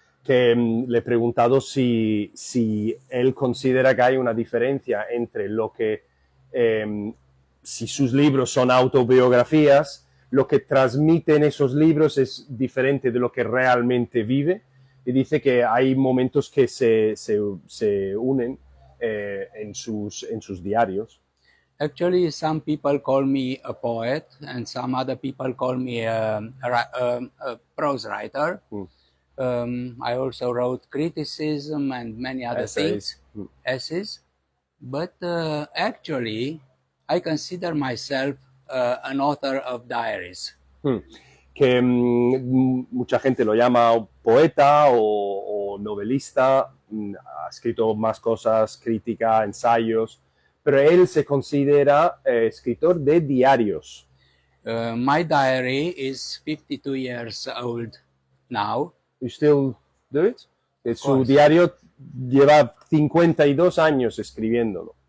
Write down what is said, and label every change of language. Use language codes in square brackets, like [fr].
[es] Que le he preguntado si él considera que hay una diferencia entre lo que, si sus libros son autobiografías, lo que transmiten esos libros es diferente de lo que realmente vive. Y dice que hay momentos que se unen en sus diarios. [en] Actually, some people call me a poet, and some other people call me a prose writer. I also wrote criticism and many other things, essays. But actually, I consider myself an author of diaries. [es] Que mucha gente lo llama poeta o novelista, ha escrito más cosas, crítica, ensayos, pero él se considera escritor de diarios. [en] My diary is 52 years old now. You still do it? [es] Su diario lleva 52 años escribiéndolo.